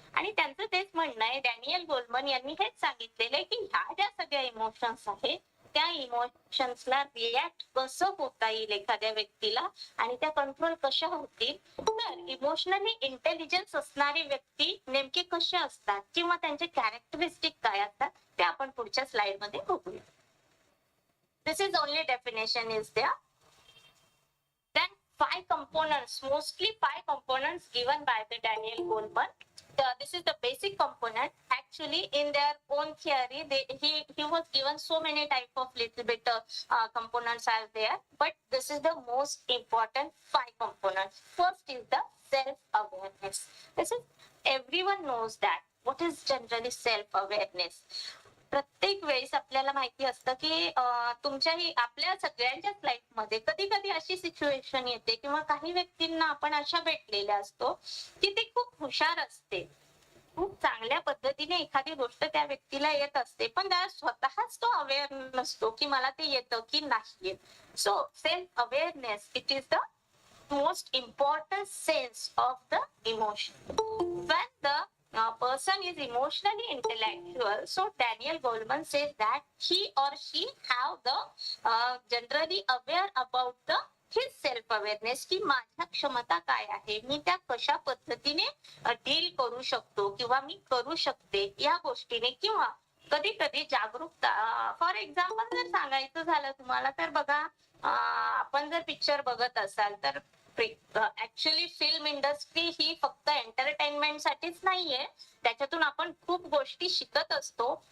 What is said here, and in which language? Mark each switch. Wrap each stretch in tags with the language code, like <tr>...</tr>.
<mr>आणि त्यांचं तेच म्हणणं आहे, डॅनियल गोलमन यांनी हेच सांगितलेलं आहे की ह्या ज्या सगळ्या इमोशन्स आहेत त्या इमोशन्सला रिॲक्ट कसं होता येईल एखाद्या व्यक्तीला आणि त्या कंट्रोल कशा होतील. तर इमोशनली इंटेलिजन्स असणारी व्यक्ती नेमके कसे असतात किंवा त्यांचे कॅरेक्टरिस्टिक काय असतात ते आपण पुढच्या स्लाइड मध्ये बघूया.</mr> <en>This is only definition is there. Then 5 components, mostly 5 components given by the Daniel Goleman. This is the basic component. Actually, in their own theory, he was given so many type of little bit components are there, but this is the most important 5 components. First is the self-awareness. This is, everyone knows that. What is generally self-awareness?</en> <mr>प्रत्येक वेळेस आपल्याला माहिती असतं की तुमच्याही आपल्या सगळ्यांच्याच life मध्ये कधी कधी अशी सिच्युएशन येते किंवा काही व्यक्तींना आपण अशा भेटलेल्या असतो की ते खूप हुशार असते, खूप चांगल्या पद्धतीने एखादी गोष्ट त्या व्यक्तीला येत असते, पण त्याला स्वतःच तो अवेअर नसतो की मला ते येतं की नाही येत.</mr> <en>So self awareness, it is the most important sense of the emotion. When the person is emotionally intellectual, so Daniel Goleman says that he or she have the generally aware about the his self awareness</en> <mr>की माझ्या क्षमता काय आहे, मी त्या कशा पद्धतीने deal करू शकतो किंवा मी करू शकते या गोष्टीने. किंवा कधी कधी जागरूकता, फॉर एक्झाम्पल जर सांगायचं झालं तुम्हाला तर बघा, आपण जर पिक्चर बघत असाल तर ऍक्च्युअली फिल्म इंडस्ट्री ही फक्त एंटरटेनमेंट साठीच नाहीये, त्याच्यातून आपण खूप गोष्टी शिकत असतो.</mr>